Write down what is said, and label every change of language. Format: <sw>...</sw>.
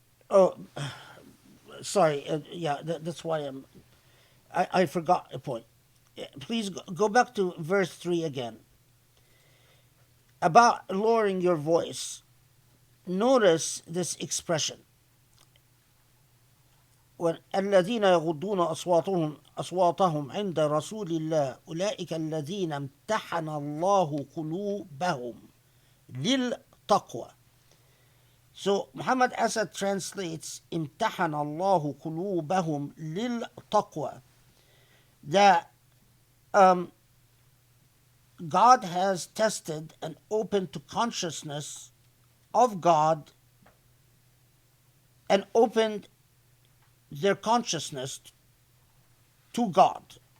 <en>Oh, sorry. Yeah, that's why I forgot a point. Please go back to verse 3 again. About lowering your voice. Notice this expression.</en> <ar>الذين يغضون أصواتهم عند رسول الله أولئك الذين امتحن الله قلوبهم للتقوى.</ar> <en>So Muhammad Asad translates</en> <ar>امتحن الله قلوبهم للتقوى,</ar> <en>that God has tested and opened to consciousness of God and opened their consciousness to God.</en>